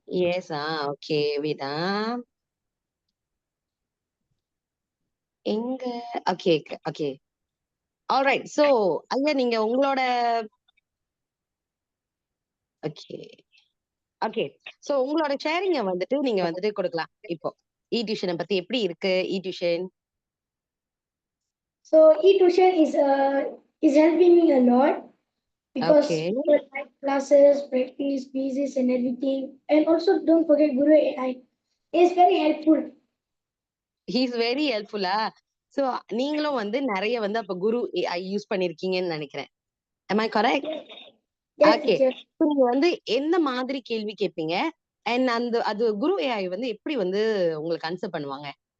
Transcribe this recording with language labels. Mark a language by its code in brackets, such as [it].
[ta] S. Okay, வீடா எங்க? Okay okay. Alright. So ஐயா, நீங்க உங்களோட ஓகே ஓகே. சோ உங்களோட ஷேரிங்க வந்துட்டு நீங்க வந்துட்டு கொடுக்கலாம். இப்போ டியூஷனை பத்தி எப்படி இருக்கு tuition? [en] So e-tuition is helping me a lot because Okay. like classes, practice, quizzes, and everything. And also don't forget Guru AI. It's very helpful. He's very ஹெல்ப்ஃபுல்லா. [ta] சோ நீங்களும் வந்து நிறைய வந்து அப்ப குரு ஏஐ யூஸ் பண்ணிருக்கீங்கன்னு நினைக்கிறேன். [en] am I correct? Yes, okay. teacher. [ta] நீங்க வந்து எந்த மாதிரி கேள்வி கேட்பீங்க? அண்ட் அது குரு ஏஐ வந்து எப்படி வந்து உங்களுக்கு ஆன்சர் பண்ணுவாங்க?